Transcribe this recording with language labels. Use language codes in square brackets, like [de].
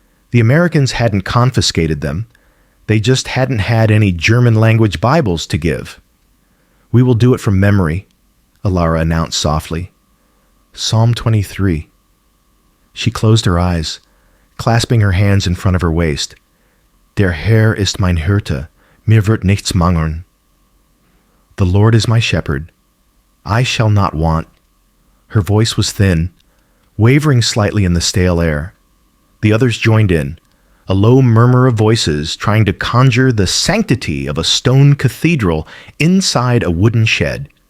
[en] The Americans hadn't confiscated them. They just hadn't had any German-language Bibles to give. "We will do it from memory," Alara announced softly. Psalm 23. She closed her eyes, clasping her hands in front of her waist. [de] "Der Herr ist mein Hirte, mir wird nichts mangeln." [en] "The Lord is my shepherd. I shall not want." Her voice was thin, wavering slightly in the stale air. The others joined in, a low murmur of voices trying to conjure the sanctity of a stone cathedral inside a wooden shed.